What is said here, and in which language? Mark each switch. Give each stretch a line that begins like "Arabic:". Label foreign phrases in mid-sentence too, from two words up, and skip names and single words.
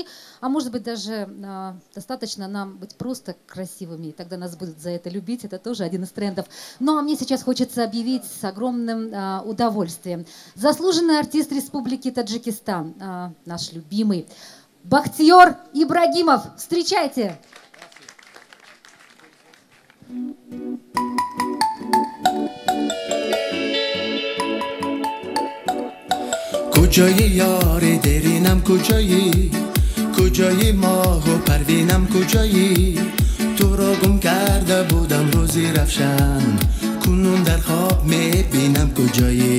Russian: А может быть, даже достаточно нам быть просто красивыми. И тогда нас будут за это любить. Это тоже один из трендов. Ну а мне сейчас хочется объявить с огромным удовольствием. Заслуженный артист Республики Таджикистан, наш любимый Бахтиер Ибрагимов. Встречайте!
Tajik: کجایی یار درینم کجایی کجایی ماه و پروینم کجایی تو را گم کرده بودم روزی رفشن کنون در خواب میبینم کجایی